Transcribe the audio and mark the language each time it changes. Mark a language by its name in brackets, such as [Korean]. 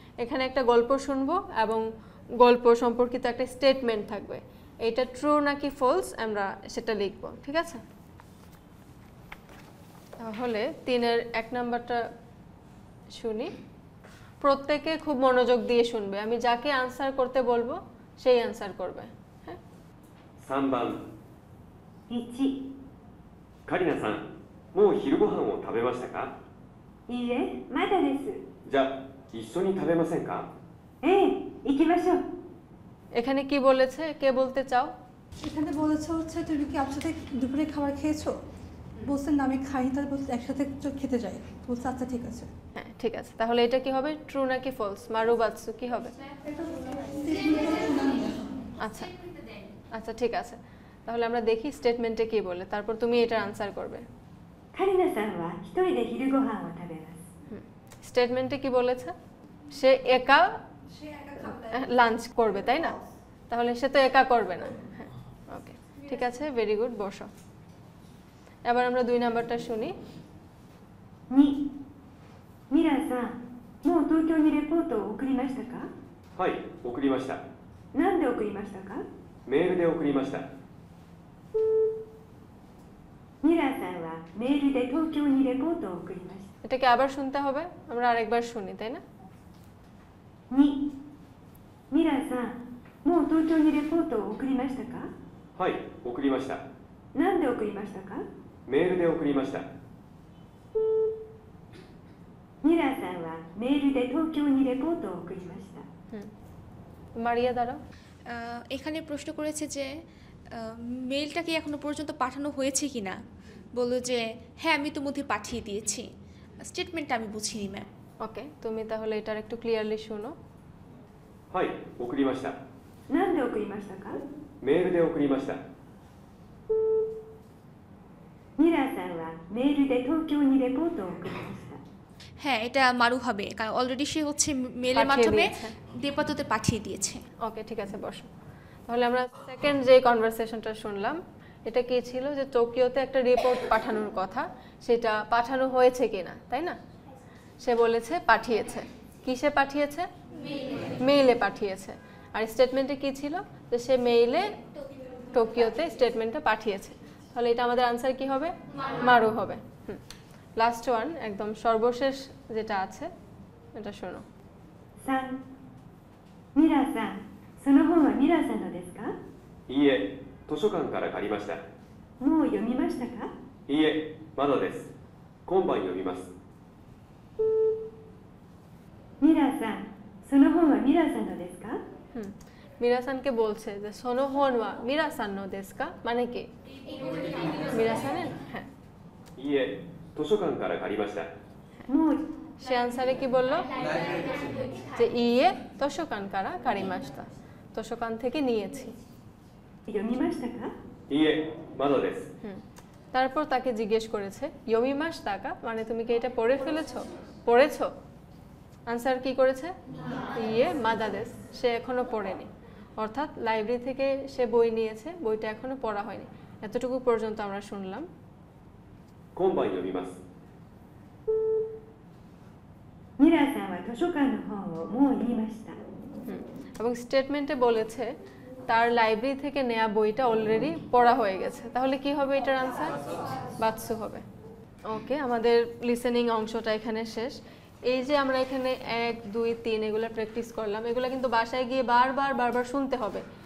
[Bangla] এখানে একটা গল্প শুনবো এবং গল্প সম্পর্কিত একটা স্টেটমেন্ট থাকবে, এটা ট্রু নাকি ফলস আমরা সেটা লিখবো, ঠিক আছে? তাহলে 3-এর 1 নাম্বারটা শুনি। প্রত্যেকে খুব মনোযোগ দিয়ে শুনবে, আমি যাকে আনসার করতে বলবো সেই আনসার করবে। হ্যাঁ, [Japanese] 3番、 1、カリナさん、もう昼ご飯を食べましたか？いいえ、まだです。じゃあ一緒に食べませんか？ええ、行きましょう。 [Bangla] এখানে কি বলেছে, কে বলতে চাও? এখানে বলেছে হচ্ছে তুমি কি একসাথে দুপুরে খাবার খেয়েছো? বলছেন না আমি খাইনি, তাহলে বলছে একসাথে খেতে যাই, বলছে আচ্ছা ঠিক আছে। হ্যাঁ ঠিক আছে, তাহলে এটা কি হবে, ট্রু নাকি ফলস? মারু বাৎসু কি হবে? আচ্ছা আচ্ছা ঠিক আছে, তাহলে আমরা দেখি স্টেটমেন্টে কি বলে, তারপর তুমি এটার আনসার করবে। [Japanese] カリナさんは一人で昼ご飯を食べます。 [Bangla] স্টেটমেন্টে কি বলেছে? সে একা লাঞ্চ করবে, তাই না? তাহলে সে তো একা করবে না। হ্যাঁ ওকে, ঠিক আছে, [English] very good, [Bangla] বসো। এবার আমরা 2 নাম্বারটা শুনি। [Japanese] 2、ミラーさん、もう東京にレポートを送りましたか？はい、送りました。何で送りましたか？メールで送りました。ミラーさんはメールで東京にレポートを送りました。 [Bangla] এটাকে আবার শুনতে হবে, আমরা আরেকবার শুনি, তাই না? [Japanese] 2、ミラーさん、もう東京にレポートを送りましたか？はい、送りました。何で送りましたか？メールで送りました。ミラーさんはメールで東京にレポートを送りました。 [Bangla] মারিয়া দাঁড়াও। এখানে প্রশ্ন করেছে যে মেইলটা কি এখনো পর্যন্ত পাঠানো হয়েছে কিনা। বললো যে হ্যাঁ আমি তো মধ্যে পাঠিয়ে দিয়েছি। স্টেটমেন্টটা আমি বুঝিনি ম্যাম। ওকে, তুমি তাহলে এটার একটু ক্লিয়ারলি শোনো। [Japanese] はい、送りました。何で送りましたか？メールで送りました。ミラーさんはメールで東京にレポートを送りました。 [Bangla] হ্যাঁ এটা মারু হবে, কারণ অলরেডি সে হচ্ছে মেলের মাধ্যমে দেপাততে পাঠিয়ে দিয়েছে। ওকে ঠিক আছে, বসো। তাহলে আমরা সেকেন্ড যে কনভারসেশনটা শুনলাম, এটা কি ছিল যে টোকিওতে একটা রিপোর্ট পাঠানোর কথা, সেটা পাঠানো হয়েছে কিনা, তাই না? সে বলেছে পাঠিয়েছে। কিসে পাঠিয়েছে? মেইলে পাঠিয়েছে। আর স্টেটমেন্টে কি ছিল যে সে মেইলে টোকিওতে স্টেটমেন্টটা পাঠিয়েছে। তাহলে এটা আমাদের আনসার কি হবে? মারু হবে। [English] last one, [Bangla] একদম সর্বশেষ যেটা আছে এটা শোনো। [Japanese] 3、ミラーさん、その本はミラーさんのですか？いいえ、図書館から借りました。もう読みましたか？いいえ、まだです。今晩読みます。ミラーさん、その本はミラーさんのですか？ [Bangla] মিরাসানকে বলছে যে [Japanese] সোনো হন ওয়া মিরাসান নো দেসু কা, [Bangla] মানে কি মিরাসানের? হ্যাঁ, [Japanese] いいえ図書館から借りました [Bangla] সে আনসারে কি বললো যে [Japanese] ইয়ে তোশোকান কারা কারিমাস্তা, [Bangla] তোশোকান থেকে নিয়েছি। [Japanese] 読みましたかいいえまだです [Bangla] তারপর তাকে জিজ্ঞেস করেছে [Japanese] ইয়মিমাস টাকা, [Bangla] মানে তুমি কি এটা পড়ে ফেলেছো, পড়েছো? আনসার কি করেছে [Japanese] ইয়ে মাদাদেস, [Bangla] সে এখনো পড়েনি। অর্থাৎ লাইব্রেরি থেকে সে বই নিয়েছে, বইটা এখনো পড়া হয়নি। এতটুকু পর্যন্ত আমরা শুনলাম। [Japanese] 今晩読みますミラーさんは図書館の本をもう言いました [Bangla] এবং স্টেটমেন্টে বলেছে তার লাইব্রেরি থেকে নেওয়া বইটা অলরেডি পড়া হয়ে গেছে। তাহলে কি হবে এটার আনসার? বাৎসু হবে। ওকে, আমাদের লিসেনিং অংশটা এখানে শেষ। এই যে আমরা এখানে 1 2 3 এগুলো প্র্যাকটিস করলাম, এগুলো কিন্তু বাসায় গিয়ে বারবার শুনতে হবে।